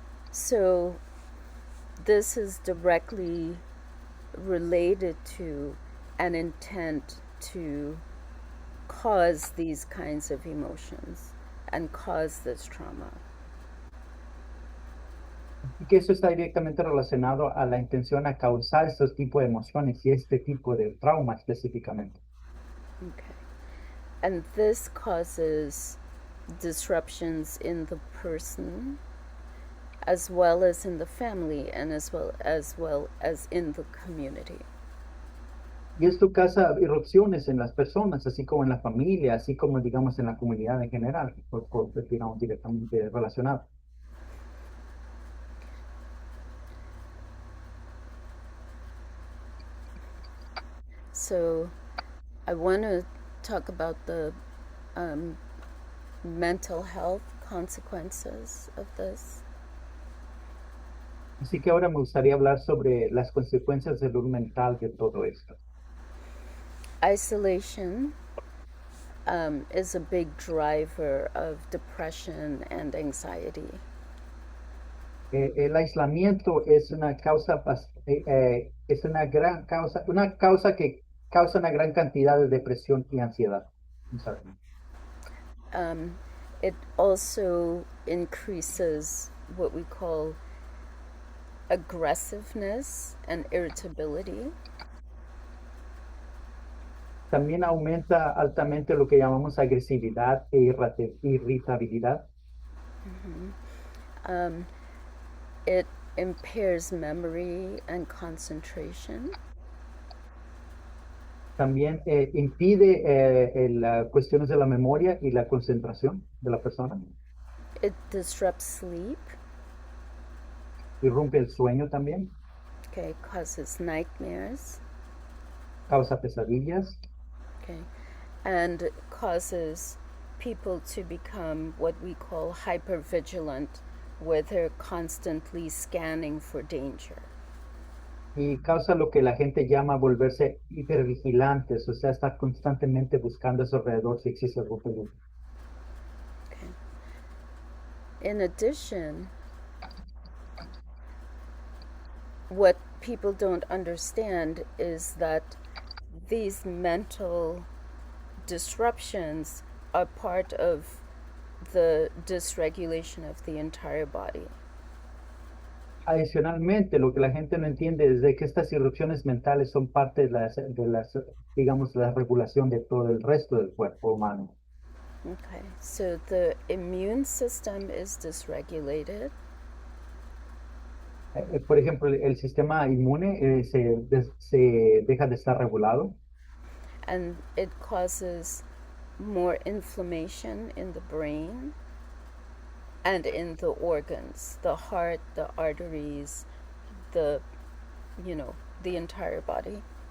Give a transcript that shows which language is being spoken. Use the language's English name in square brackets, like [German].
[English] So this is directly related to an intent to cause these kinds of emotions and cause this trauma. [Spanish] Y que eso está directamente relacionado a la intención a causar estos tipos de emociones y este tipo de trauma específicamente. [English] Okay. And this causes disruptions in the person, as well as in the family, and as well as in the community. [Spanish] Y esto causa irrupciones en las personas, así como en la familia, así como, digamos, en la comunidad en general, digamos, directamente relacionado. [English] So I want to talk about the mental health consequences of this. [Spanish] Así que ahora me gustaría hablar sobre las consecuencias de salud mental de todo esto. [English] Isolation is a big driver of depression and anxiety. [Spanish] El aislamiento es una causa, es una causa que causa una gran cantidad de depresión y ansiedad. [English] I'm sorry. It also increases what we call aggressiveness and irritability. [Spanish] También aumenta altamente lo que llamamos agresividad e irritabilidad. [English] It impairs memory and concentration. [Spanish] También impide cuestiones de la memoria y la concentración de la persona. [English] It disrupts sleep. [Spanish] Irrumpe el sueño también. [English] Okay, causes nightmares. [Spanish] Causa pesadillas. [English] Okay, and causes people to become what we call hypervigilant, where they're constantly scanning for danger. [Spanish] Y causa lo que la gente llama volverse hipervigilantes, o sea, estar constantemente buscando a su alrededor si existe algún peligro. [English] Okay. In addition, what people don't understand is that these mental disruptions are part of the dysregulation of the entire body. [Spanish] Adicionalmente, lo que la gente no entiende es de que estas irrupciones mentales son parte digamos, la regulación de todo el resto del cuerpo humano. [English] Okay, so the immune system is dysregulated. [Spanish] Por ejemplo, el sistema inmune se deja de estar regulado. [English] And it causes more inflammation in the brain and in the organs, the heart, the arteries, the entire body.